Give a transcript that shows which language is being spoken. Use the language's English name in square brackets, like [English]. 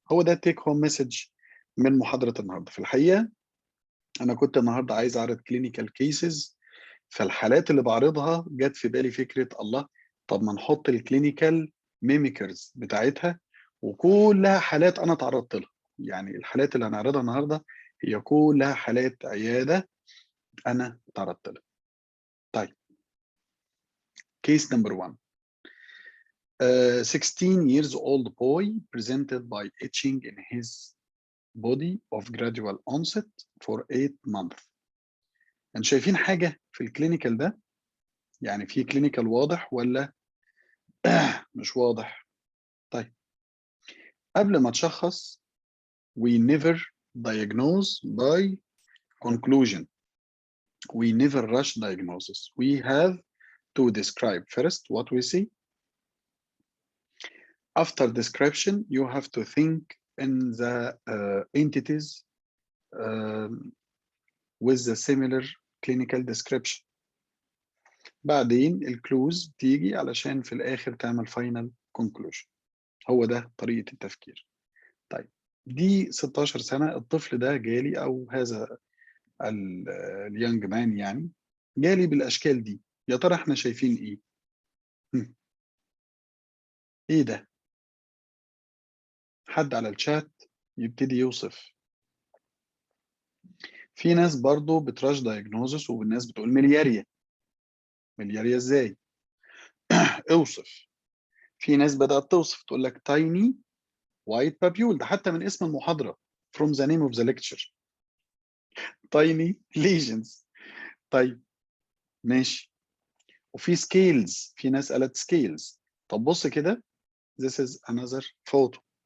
[Arabic] هو ده التيك هوم مسج من محاضرة النهاردة. في الحقيقة أنا كنت النهاردة عايز أعرض كلينيكال كيسز، فالحالات اللي بعرضها جت في بالي فكرة الله، طب ما نحط الكلينيكال ميميكرز بتاعتها، وكلها حالات أنا تعرضت لها. يعني الحالات اللي هنعرضها النهاردة هي كلها حالات عيادة أنا تعرضت لها. طيب كيس نمبر 1. [English] 16 years old boy presented by itching in his body of gradual onset for 8 months. [Arabic] انتوا شايفين حاجة في الكلينيكال ده؟ يعني في كلينيكال واضح ولا مش واضح؟ طيب قبل ما تشخص [English] we never diagnose by conclusion. We never rush diagnosis. We have to describe first what we see. After description, you have to think in the entities with the similar clinical description. [Arabic] بعدين الكلوز تيجي علشان في الآخر تعمل [English] final conclusion. [Arabic] هو ده طريقة التفكير. طيب دي 16 سنة الطفل ده جالي، أو هذا اليانج مان يعني جالي بالاشكال دي. يا ترى احنا شايفين ايه؟ ايه ده؟ حد على الشات يبتدي يوصف. في ناس برضو بتراش دايجنوزس والناس بتقول ملياريا. ملياريا ازاي؟ اوصف. في ناس بدأت توصف تقول لك تايني وايت بابيول، ده حتى من اسم المحاضرة [English] from the name of the lecture tiny lesions. [Arabic] طيب ماشي. وفي سكيلز، في ناس قالت سكيلز. طب بص كده، [English] this is another photo.